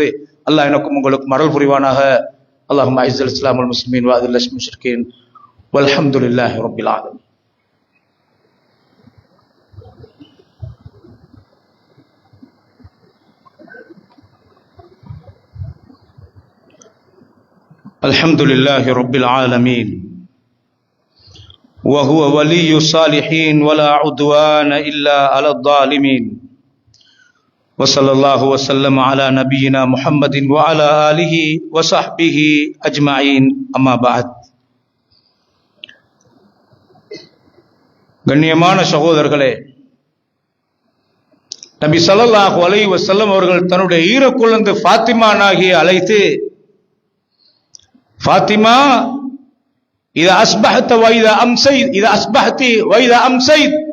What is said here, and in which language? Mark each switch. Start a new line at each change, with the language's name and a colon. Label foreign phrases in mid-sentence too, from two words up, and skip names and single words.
Tamil: அல்லாஹ் எனக்கும் உங்களுக்கும் அருள் புரிவானாக.
Arabic: اللهم أعز الإسلام والمسلمين وأذل المشركين والحمد لله رب العالمين. الحمد لله رب العالمين وهو ولي الصالحين ولا عدوان إلا على الظالمين وصلى الله وسلم على نبينا محمد وعلى آله وصحبه أجمعين أما بعد.
Tamil: கண்ணியமான சகோதரர்களே, நபி
Arabic: صلى الله عليه وسلم
Tamil: அவர்கள் தன்னுடைய ஈரக்குழந்தை ஃபாத்திமா நாகியை அழைத்து, ஃபாத்திமா,
Arabic: إذا أصبحت وإذا أمسيت، إذا أصبحت وإذا أمسيت,